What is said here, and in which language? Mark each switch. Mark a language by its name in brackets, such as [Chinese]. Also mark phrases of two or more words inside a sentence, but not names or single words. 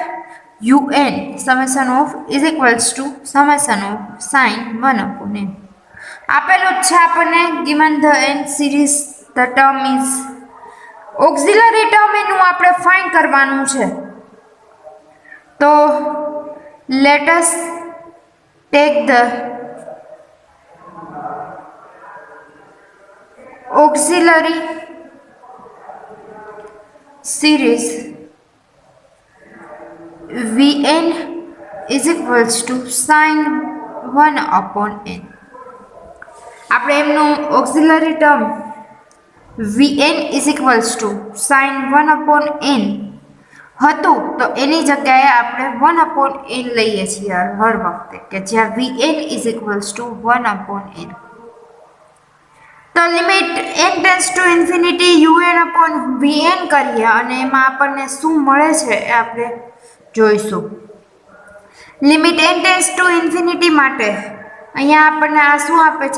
[English] un summation of is equals to summation of sin 1/n. [Gujarati] આપેલું જ છે આપણને [English] given the n series the term is auxiliary term [Gujarati] એનું આપણે ફાઇન્ડ કરવાનું છે. [English] તો let us take the auxiliary series Vn is equals to sin 1/n. [Gujarati] આપણે એમનું [English] auxiliary term Vn is equals to sin 1/n [Gujarati] હતું, તો એની જગ્યાએ આપણે 1/n લઈએ છીએ હર વખતે, કે જ્યાં [English] Vn is equals to 1/n. [Gujarati] તો [English] limit n tends to infinity un/vn [Gujarati] કરીએ અને એમાં આપણને શું મળે છે એ આપણે જોઈશું. [English] limit n tends to infinity [Gujarati] માટે અહીંયા આપણને આ શું આપે છે?